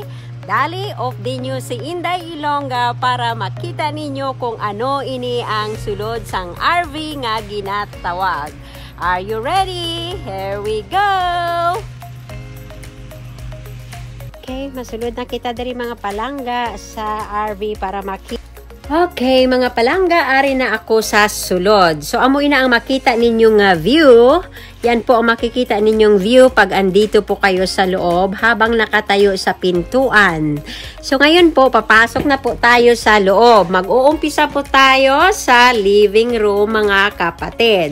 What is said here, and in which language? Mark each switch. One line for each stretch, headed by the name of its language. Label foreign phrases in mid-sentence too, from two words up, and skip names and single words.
Hiligaynon: Dali, off din nyo si Inday Ilongga para makita ninyo kung ano ini ang sulod sang RV nga ginatawag.
English: Are you ready? Here we go!
Hiligaynon: Okay, masulod na kita dari mga palangga sa RV para makita. Okay, mga palangga, ari na ako sa sulod. So, amoy na ang makita ninyong view.
Filipino: Yan po ang makikita ninyong view pag andito po kayo sa loob habang nakatayo sa pintuan. So, ngayon po, papasok na po tayo sa loob. Mag-uumpisa po tayo sa
English: living room,
Filipino: mga kapatid.